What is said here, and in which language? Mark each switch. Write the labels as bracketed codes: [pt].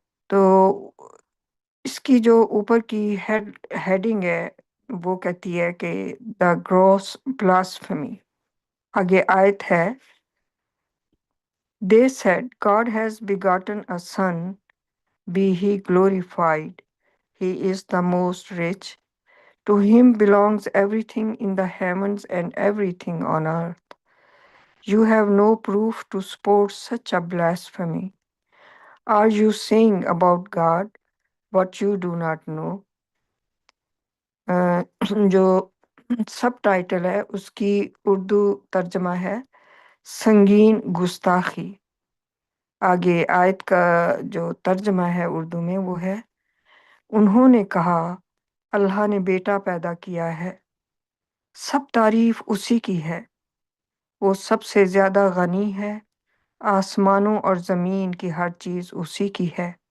[ur] تو اس کی جو اوپر کی ہیڈنگ ہے وہ کہتی ہے کہ [en] The gross blasphemy. [ur] آگے آیت ہے [en] They said, God has begotten a son, be he glorified. He is the most rich. To him belongs everything in the heavens and everything on earth. You have no proof to support such a blasphemy. Are you saying about God what you do not know? [ur] جو سب title ہے اس کی اردو ترجمہ ہے سنگین گستاخی۔ آگے آیت کا جو ترجمہ ہے اردو میں وہ ہے انہوں نے کہا اللہ نے بیٹا پیدا کیا ہے، سب تعریف اسی کی ہے، وہ سب سے زیادہ غنی ہے، آسمانوں اور زمین کی ہر چیز اسی کی ہے۔